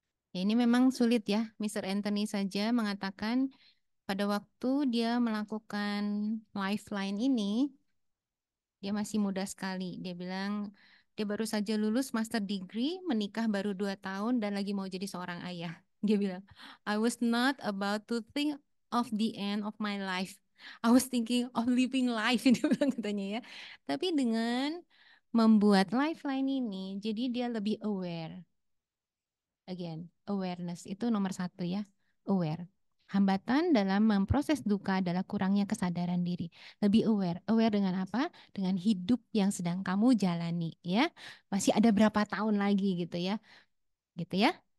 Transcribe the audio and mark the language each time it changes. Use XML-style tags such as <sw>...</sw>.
<id>Ya, ini memang sulit ya. Mr. Anthony saja mengatakan pada waktu dia melakukan lifeline ini, dia masih muda sekali. Dia bilang dia baru saja lulus</id> <en>master degree,</en> <id>menikah baru 2 tahun dan lagi mau jadi seorang ayah. Dia bilang,</id> <en>I was not about to think of the end of my life. I was thinking of living life,</en> <id>dia bilang katanya ya. Tapi dengan membuat lifeline ini, jadi dia lebih aware. Again, awareness itu nomor 1 ya, aware. Hambatan dalam memproses duka adalah kurangnya kesadaran diri. Lebih aware. Aware dengan apa? Dengan hidup yang sedang kamu jalani ya. Masih ada berapa tahun lagi gitu ya. Gitu ya.</id>